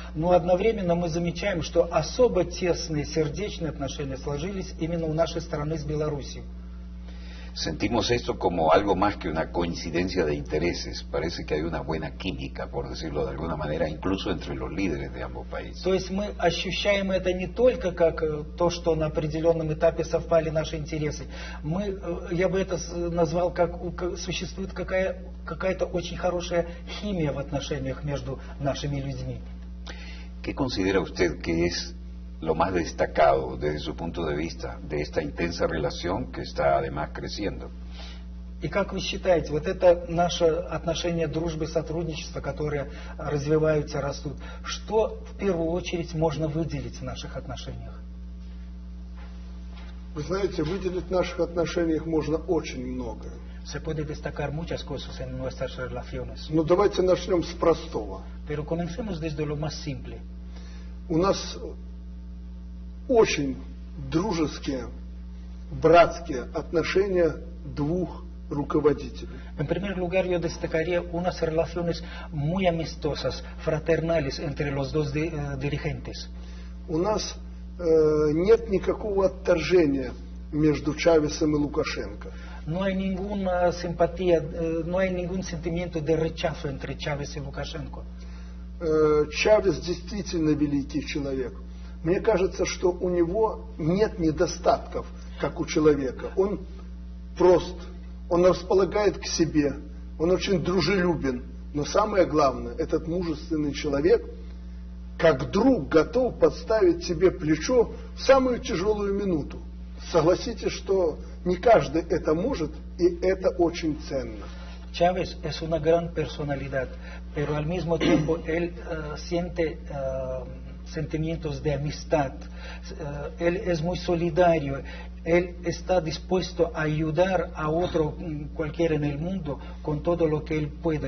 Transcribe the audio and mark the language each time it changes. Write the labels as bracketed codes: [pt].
[ru] Но одновременно мы замечаем, что особо тесные сердечные отношения сложились именно у нашей страны с Белоруссией. [es] Sentimos esto como algo más que una coincidencia de intereses. Parece que hay una buena química, por decirlo de alguna manera, incluso entre los líderes de ambos países. [ru] То есть мы ощущаем это не только как то, что на определенном этапе совпали наши интересы. Я бы это назвал, как существует какая-то очень хорошая химия в отношениях между нашими людьми. [es] ¿Qué considera usted que es lo más destacado desde su punto de vista de esta intensa relación que está además creciendo? [ru] И как вы считаете, вот это наше отношение дружбы, сотрудничества, которые развиваются, растут, что в первую очередь можно выделить в наших отношениях? Вы знаете, выделить в наших отношениях можно очень много. [es] Se puede destacar muchas cosas en nuestras relaciones. [ru] Но давайте начнем с простого. [es] Pero comencemos desde lo más simple. [ru] У нас очень дружеские, братские отношения двух руководителей. [es] En primer lugar, yo destacaría unas relaciones muy amistosas, fraternales entre los dos dirigentes. [ru] У нас нет никакого отторжения между Чавесом и Лукашенко. [es] No hay ninguna simpatía, no hay ningún sentimiento de rechazo entre Chávez y Lukashenko. [ru] Чавес действительно великий человек, Мне кажется, что у него нет недостатков, как у человека. Он прост, он располагает к себе, он очень дружелюбен. Но самое главное, этот мужественный человек, как друг, готов подставить тебе плечо в самую тяжелую минуту. Согласитесь, что не каждый это может, и это очень ценно. [es] Chávez es una gran personalidad, pero al mismo tiempo él siente sentimientos de amistad. Él es muy solidario. Él está dispuesto a ayudar a otro cualquiera en el mundo con todo lo que él pueda.